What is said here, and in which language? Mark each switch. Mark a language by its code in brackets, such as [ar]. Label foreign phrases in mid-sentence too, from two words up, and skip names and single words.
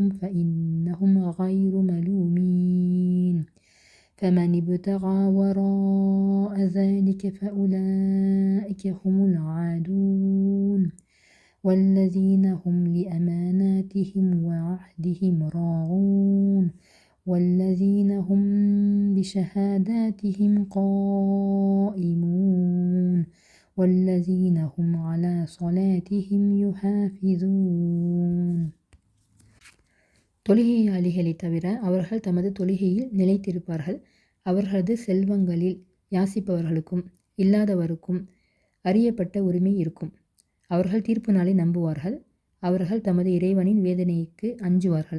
[ar] فإنهم غير ملومين فمن ابتغى وراء ذلك فأولئك هم العادون والذين هم لأماناتهم وعهدهم راعون والذين هم بشهاداتهم قائمون والذين هم على صلاتهم يحافظون. [ta] தொழுகையாளிகளை தவிர அவர்கள் தமது தொழுகையில் நிலைத்திருப்பார்கள். அவர்களது செல்வங்களில் யாசிப்பவர்களுக்கும் இல்லாதவருக்கும் அறியப்பட்ட உரிமை இருக்கும். அவர்கள் தீர்ப்பு நாளை நம்புவார்கள். அவர்கள் தமது இறைவனின் வேதனைக்கு அஞ்சுவார்கள்.